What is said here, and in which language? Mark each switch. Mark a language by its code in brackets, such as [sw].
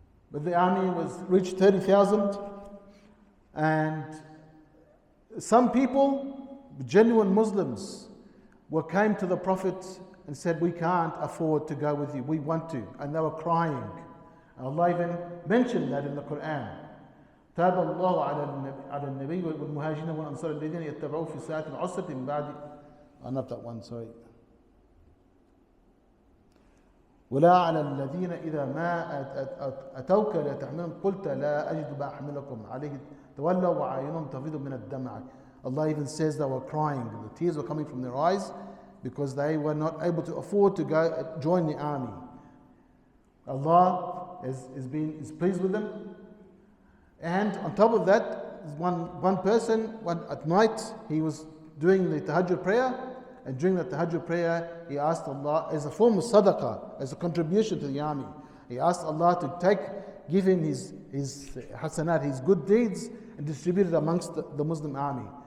[en] But the army reached 30,000, and some people, genuine Muslims, came to the Prophet and said, we can't afford to go with you, we want to. And they were crying. And Allah even mentioned that in the Quran. [ar] تاب الله على النبي والمهاجرين والأنصار الذين يتبعوه في ساعة العسرة من بعد. [en] Not that one, sorry. [ar] ولا على الذين إذا ما أتوك لتحملهم قلت لا أجد ما أحملكم عليه تولوا وعينهم تفيض من الدمع. [en] Allah even says they were crying, the tears were coming from their eyes, because they were not able to afford to go join the army. Allah is pleased with them. And on top of that, one person, at night, he was doing the tahajjud prayer, and during the tahajjud prayer, he asked Allah, as a form of sadaqah, as a contribution to the army, he asked Allah to give him his hasanat, his good deeds, and distribute it amongst the Muslim army.